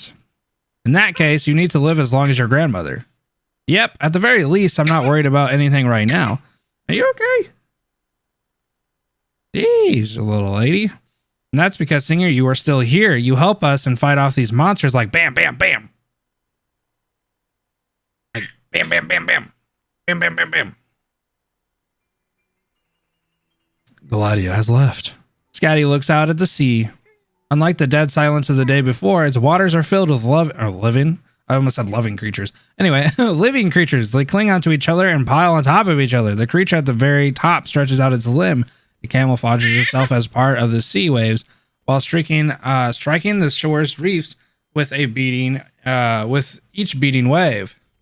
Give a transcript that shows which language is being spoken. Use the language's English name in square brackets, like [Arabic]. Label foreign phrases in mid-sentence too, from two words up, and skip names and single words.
[English] In that case, you need to live as long as your grandmother. Yep, at the very least, I'm not worried about anything right now. Are you okay? Jeez, little lady. And that's because, Singer, you are still here. You help us and fight off these monsters like bam, bam, bam. Like bam, bam, bam, bam. Bam, bam, bam, bam. Gladio has left. Scatty looks out at the sea. Unlike the dead silence of the day before, its waters are filled with living. I almost said loving creatures. Anyway, living creatures. They cling onto each other and pile on top of each other. The creature at the very top stretches out its limb. It camouflages itself as part of the sea waves while striking the shore's reefs with with each beating wave.